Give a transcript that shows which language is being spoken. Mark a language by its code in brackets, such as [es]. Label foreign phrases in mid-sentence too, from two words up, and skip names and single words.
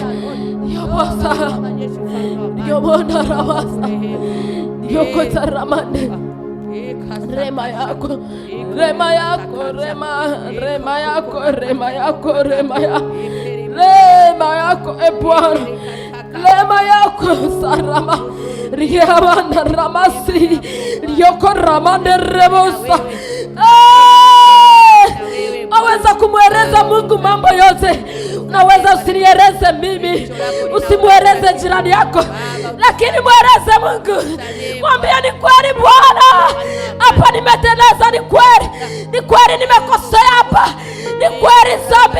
[sw] Yabasa yobona rabasa yokota ramane, rehema yako e Bwana, rehema yako sarama riamana ramasi yoko ramane rebosa. Aweza kumweleza Mungu mambo yote. Unaweza usinieleze mimi, usimweleze jirani yako, lakini mweleze Mungu. Mwambie ni kweli Bwana, hapa nimeteleza, ni kweli nimekosea hapa, ni kweli dhambi